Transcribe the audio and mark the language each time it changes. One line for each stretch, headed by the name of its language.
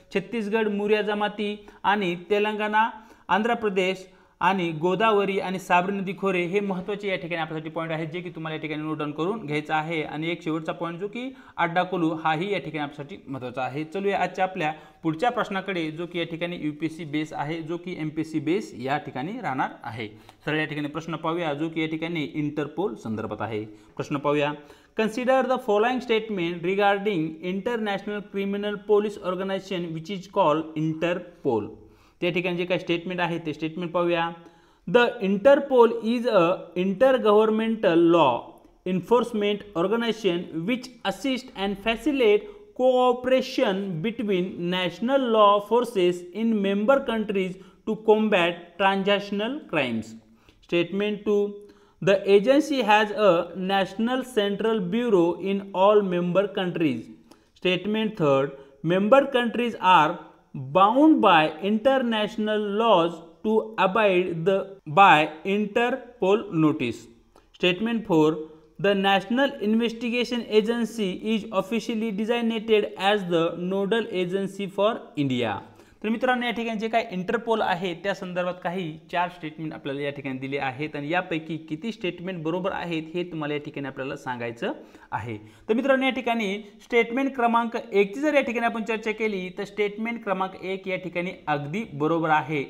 Marathi: छत्तीसगड मुरिया जमाती आणि तेलंगणा आंध्र प्रदेश आणि गोदावरी आणि साबरी नदी खोरे हे महत्त्वाचे या ठिकाणी आपल्यासाठी पॉइंट आहेत जे की तुम्हाला या ठिकाणी नोट डाऊन करून घ्यायचा आहे। आणि एक शेवटचा पॉइंट जो की अड्डा कुलू हाही या ठिकाणी आपल्यासाठी महत्त्वाचा आहे। चलूया आजच्या आपल्या पुढच्या प्रश्नाकडे जो की या ठिकाणी यूपीएससी बेस आहे जो की एमपीएससी बेस या ठिकाणी राहणार आहे। सरळ या ठिकाणी प्रश्न पाहूया जो की या ठिकाणी इंटरपोल संदर्भात आहे। प्रश्न पाहूया
English: Consider the following statement regarding International Criminal Police Organization which is called Interpol।
Marathi: त्या ठिकाणी जे काही स्टेटमेंट आहे ते स्टेटमेंट पाहूया।
English: The Interpol is a intergovernmental law enforcement organisation which assist and facilitate cooperation between national law forces in member countries to combat transactional crimes. Statement 2 The agency has a national central bureau in all member countries। Statement 3 member countries are bound by international laws to abide by Interpol notice। Statement 4 the National Investigation Agency is officially designated as the nodal agency for India।
Marathi: तर मित्रांनो या ठिकाणी जे काही interpole आहे त्या संदर्भात काही 4 स्टेटमेंट आपल्याला या ठिकाणी दिले आहेत आणि यापैकी किती स्टेटमेंट बरोबर आहेत हे तुम्हाला या ठिकाणी आपल्याला सांगायचं आहे। तर मित्रांनो या ठिकाणी स्टेटमेंट क्रमांक 1 ची जर या ठिकाणी आपण चर्चा केली तर स्टेटमेंट क्रमांक 1 या ठिकाणी अगदी बरोबर आहे।